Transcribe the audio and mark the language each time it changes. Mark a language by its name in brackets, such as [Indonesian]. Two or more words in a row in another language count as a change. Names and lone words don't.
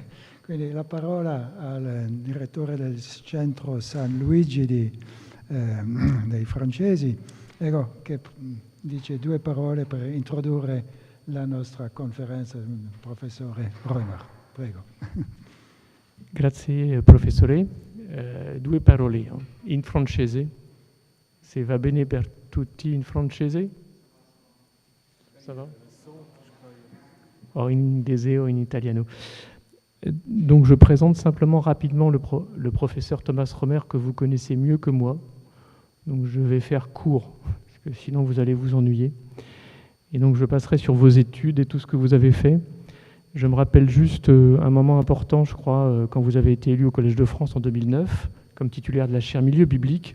[Italian] Quindi la parola al direttore del centro San Luigi dei francesi, ecco, che dice 2 parole per introdurre la nostra conferenza, professore Römer. Prego. Grazie professore. 2 parole in francese, se va bene per tutti in francese? [French] Ça va? [Italian] En inglese o in italiano. [French] Donc je présente simplement rapidement le professeur Thomas Römer que vous connaissez mieux que moi. Donc je vais faire court, parce que sinon vous allez vous ennuyer. Et donc je passerai sur vos études et tout ce que vous avez fait. Je me rappelle juste un moment important, je crois, quand vous avez été élu au Collège de France en 2009, comme titulaire de la chaire Milieux Bibliques.